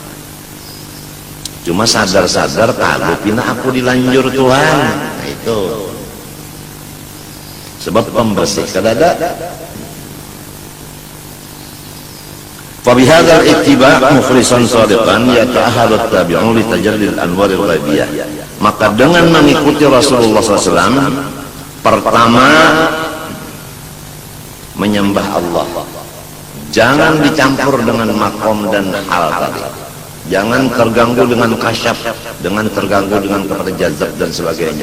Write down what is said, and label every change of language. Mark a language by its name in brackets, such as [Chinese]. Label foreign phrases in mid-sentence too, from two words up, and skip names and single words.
[Banjar] Cuma sadar-sadar kalau pina aku dilanjur Tuhan. Nah itu sebab pembersih kadada. [Arabic] فبهذا الاتباع مخلصا صادقا يتأهل التابعون لتجلي الأنوار الغيبية. [Indonesian] Maka dengan mengikuti Rasulullah SAW, pertama menyembah Allah, jangan dicampur dengan makom dan hal tadi. Jangan terganggu dengan kasyaf, dengan terganggu dengan kepada jazab dan sebagainya.